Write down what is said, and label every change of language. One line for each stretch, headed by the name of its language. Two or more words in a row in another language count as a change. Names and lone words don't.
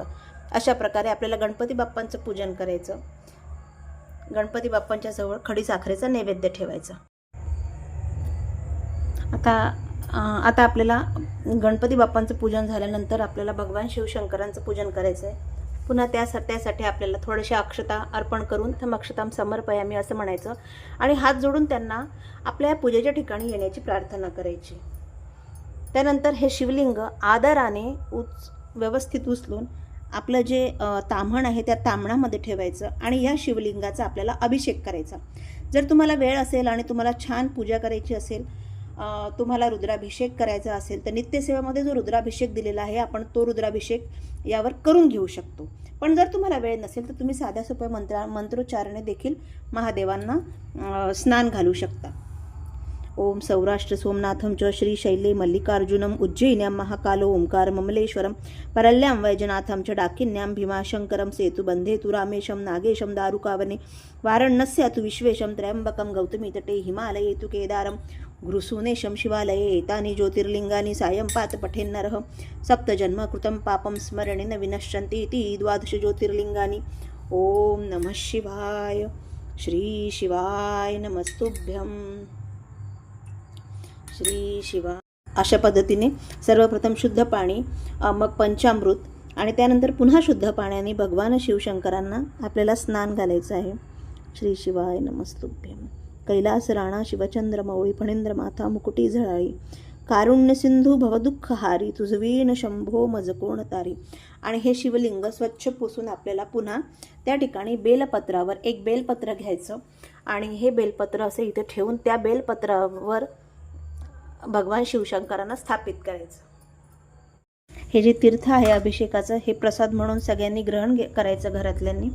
Marathi: अशा प्रकारे आपल्याला गणपती बाप्पांचं पूजन करायचं. गणपती बाप्पांच्या जवळ खडी साखरेचा नैवेद्य ठेवायचा. आता आपल्याला गणपती बाप्पांचं पूजन झाल्यानंतर आपल्याला भगवान शिवशंकरांचं पूजन करायचं आहे. पुन्हा त्यासाठी आपल्याला थोड्याशा अक्षता अर्पण करून
Sanskrit: थम अक्षतां समर्पयामी
Marathi: असं म्हणायचं आणि हात जोडून त्यांना आपल्या पूजेच्या ठिकाणी येण्याची प्रार्थना करायची. त्यानंतर हे शिवलिंग आदराने व्यवस्थित उचलून आपलं जे ताम्हण आहे त्या ताम्हणामध्ये ठेवायचं आणि या शिवलिंगाचा आपल्याला अभिषेक करायचा. जर तुम्हाला वेळ असेल आणि तुम्हाला छान पूजा करायची असेल, तुम्हाला रुद्राभिषेक करायचा असेल तर नित्यसेवेमध्ये जो रुद्राभिषेक दिलेला आहे आपण तो रुद्राभिषेक यावर करून घेऊ शकतो. पण जर तुम्हाला वेळ नसेल तर तुम्ही साध्या सोप्या मंत्रोच्चारणे देखील महादेवांना स्नान घालू शकता.
Sanskrit: ओम सौराष्ट्र सोमनाथम च श्रीशैले मल्लिकार्जुनम उज्जैन्यां महाकालो ओंकार ममलेश्वरम परल्यां वैजनाथं च डाकिन्यां भीमाशंकरं सेतुबन्धे तु रामेशं नागेशं दारुकावने वाराणस्या तु विश्वेशं त्र्यम्बकं गौतमी तटे हिमालये तु केदारं गुरुसूनेशं शिवालये एतानि ज्योतिर्लिङ्गानि सायं पात पठेन्नरः सप्तजन्म कृतं पापं स्मरणेन विनश्यन्ति इति 12 ज्योतिर्लिङ्गानि. ओम नमः शिवाय. श्री शिवाय नमस्तुभ्यं. श्री शिवा.
Marathi: अशा पद्धतीने सर्वप्रथम शुद्ध पाणी, मग पंचामृत आणि त्यानंतर पुन्हा शुद्ध पाण्याने भगवान शिवशंकरांना आपल्याला स्नान घालायचं आहे.
Sanskrit: श्री शिवाय नमस्तुभ्यं.
Marathi: कैलास राणा शिवचंद्र मौळी फणींद्र माथा मुकुटी झळाळी कारुण्य सिंधू भवदुःखहारी तुझवीन शंभो मज कोण तारी. आणि हे शिवलिंग स्वच्छ पुसून आपल्याला पुन्हा त्या ठिकाणी बेलपत्रावर एक बेलपत्र घ्यायचं आणि हे बेलपत्र असे इथे ठेवून त्या बेलपत्रावर भगवान शिवशंकरांना स्थापित करायचं. हे जे तीर्थ आहे अभिषेकाचं हे प्रसाद म्हणून सगळ्यांनी ग्रहण करायचं घरातल्यांनी.